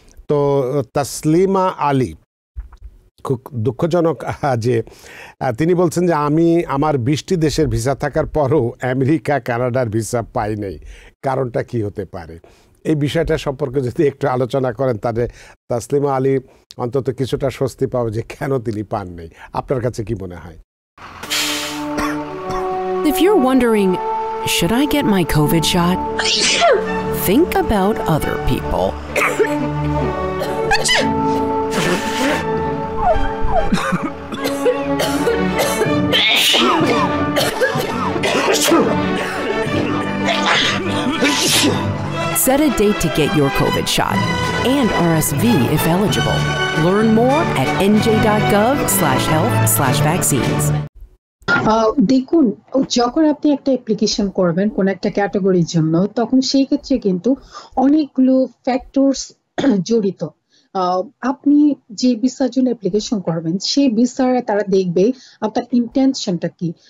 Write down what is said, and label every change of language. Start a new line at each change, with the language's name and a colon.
Bangla: তো তাসলিমা আলী, খুব দুঃখজনক যে তিনি বলছেন যে আমি আমার 20টি দেশের ভিসা থাকার পরও আমেরিকা কানাডার ভিসা পাই নাই, কারণটা কি হতে পারে? এই বিষয়টা সম্পর্কে যদি একটু আলোচনা করেন তাহলে তাসলিমা আলী অন্তত কিছুটা স্বস্তি পাবে যে কেন তিনি পান নাই। আপনার কাছে কি মনে হয়?
English: If you're wondering, should I get my COVID shot? Think about other people. Set a date to get your COVID shot and RSV if eligible. Learn more at nj.gov/health/vaccines.
Bangla: দেখুন, যখন আপনি একটা অ্যাপ্লিকেশন করবেন কোন একটা ক্যাটাগরির জন্য, তখন সেই ক্ষেত্রে কিন্তু অনেকগুলো ফ্যাক্টরস জড়িত। আপনি যে ভিসার জন্য অ্যাপ্লিকেশন করবেন সেই ভিসার তারা দেখবে আপনার ইন্টেনশনটা কি।